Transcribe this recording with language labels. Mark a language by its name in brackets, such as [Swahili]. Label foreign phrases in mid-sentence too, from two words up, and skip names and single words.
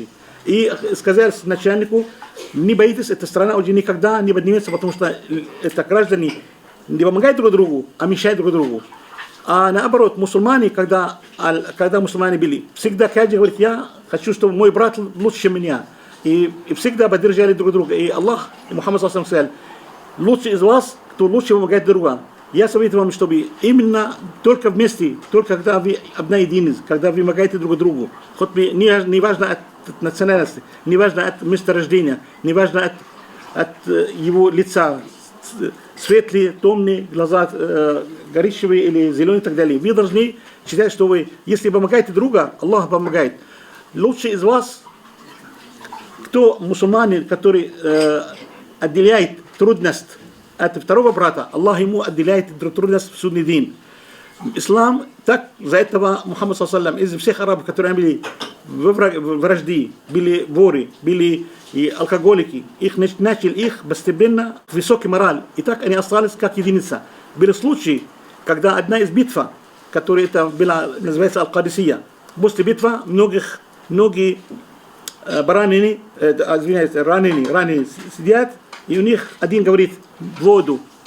[Russian] И сказали начальнику, не боитесь, эта страна уже никогда не поднимется, потому что это граждане не помогают друг другу, а мешают друг другу. А наоборот, мусульмане, когда мусульмане были, всегда каждый говорит, я хочу, чтобы мой брат лучше, чем меня. И всегда поддержали друг друга. И Аллах, и Мухаммад [Arabic] صلى الله عليه وسلم, [Russian] лучше из вас, кто лучше помогает другу. Я советую вам, чтобы именно только вместе, только когда вы объединились, когда вы помогаете друг другу, хоть не важно от национальности, не важно от места рождения, не важно от его лица, светлые, темные, глаза коричневые или зеленые и так далее. Вы должны считать, что вы, если помогаете друга, Аллах помогает. Лучше из вас, кто мусульманин, который отделяет трудность от второго брата, Аллах ему отделяет трудность в судный день. Ислам, так, за этого Мухаммад [Arabic] صلى الله عليه وسلم, [Russian] из всех арабов, которые были вражды, были воры, были и алкоголики, начали их постепенно в высокий мораль. И так они остались как единица. Были случаи, когда одна из битв, которая это была, называется Аль-Кадисия, после битвы многие раненые сидят, и у них один говорит воду.